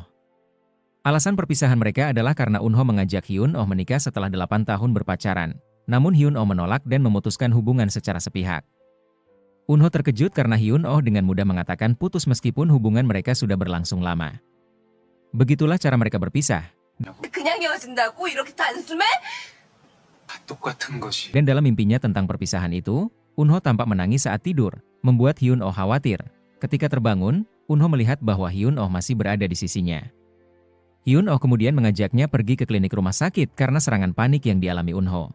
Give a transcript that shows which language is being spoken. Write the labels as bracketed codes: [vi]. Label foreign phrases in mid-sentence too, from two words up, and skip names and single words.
[id] Alasan perpisahan mereka adalah karena Eunho mengajak Hyun-oh menikah setelah 8 tahun berpacaran, namun Hyun-oh menolak dan memutuskan hubungan secara sepihak. Eunho terkejut karena Hyun-oh dengan mudah mengatakan putus meskipun hubungan mereka sudah berlangsung lama. Begitulah cara mereka berpisah. [ko] 그냥 헤어진다고 이렇게 단숨에? [id] Dan dalam mimpinya tentang perpisahan itu, Eunho tampak menangis saat tidur, membuat Hyun-oh khawatir. Ketika terbangun, Eunho melihat bahwa Hyun-oh masih berada di sisinya. Hyun-oh kemudian mengajaknya pergi ke klinik rumah sakit karena serangan panik yang dialami Eunho.